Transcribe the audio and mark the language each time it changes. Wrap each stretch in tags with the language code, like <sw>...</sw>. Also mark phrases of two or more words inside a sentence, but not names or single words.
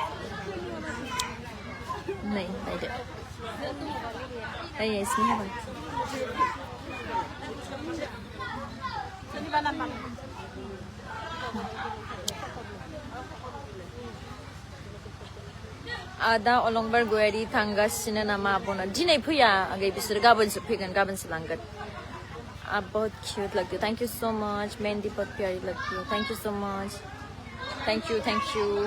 <brx>नै नायदो नै इसनि हाबा आदा अलंबार गयारि थांगासिनो नामा आब'ना दिनै फैया आगै बिसोर गाबोनसो फैगोन गाबोनसो लांगोन</brx> <hi>आप बहुत क्यूट लगती हो</hi> <en>thank you so much</en> <hi>मेहंदी बहुत प्यारी लगती है</hi> <en>thank you so much thank you</en>